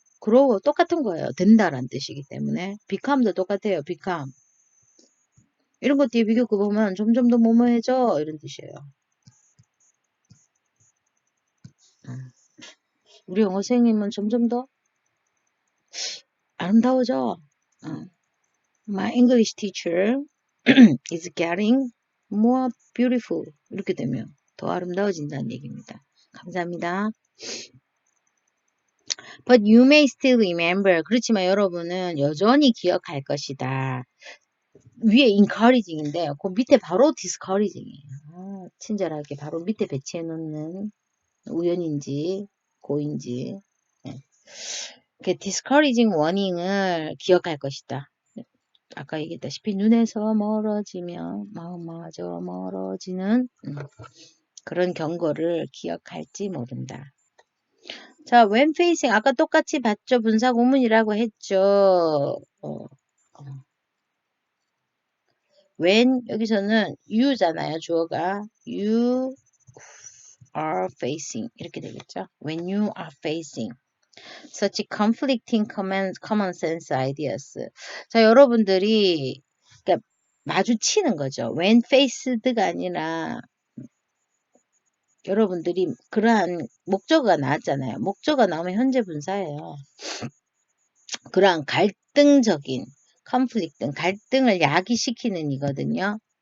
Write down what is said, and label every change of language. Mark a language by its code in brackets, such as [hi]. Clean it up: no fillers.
[ko] grow 똑같은 거예요. 된다란 뜻이기 때문에 become도 똑같아요. become 이런 것 뒤에 비교급 보면 점점 더 뭐뭐해져 이런 뜻이에요. 우리 영어 선생님은 점점 더 아름다워져. [en] My English teacher is getting more beautiful. [ko] 이렇게 되면 더 아름다워진다는 얘기입니다. 감사합니다. [en] But you may still remember. [ko] 그렇지만 여러분은 여전히 기억할 것이다. 위에 encouraging인데 그 밑에 바로 discouraging이에요. 친절하게 바로 밑에 배치해 놓는 우연인지 고인지 discouraging warning을 기억할 것이다. 아까 얘기했다시피 눈에서 멀어지며 마음마저 멀어지는 그런 경고를 기억할지 모른다. 자, when facing 아까 똑같이 봤죠. 분사구문이라고 했죠. when 여기서는 you잖아요. 주어가 [en] you are facing [ko] 이렇게 되겠죠. [en] when you are facing such conflicting common sense ideas. [ko] 자, 여러분들이 그러니까 마주치는 거죠. when faced가 아니라 여러분들이 그러한 목적어가 나왔잖아요. 목적어가 나오면 현재 분사예요. 그러한 갈등적인 갈등을 야기시키는 이거든요.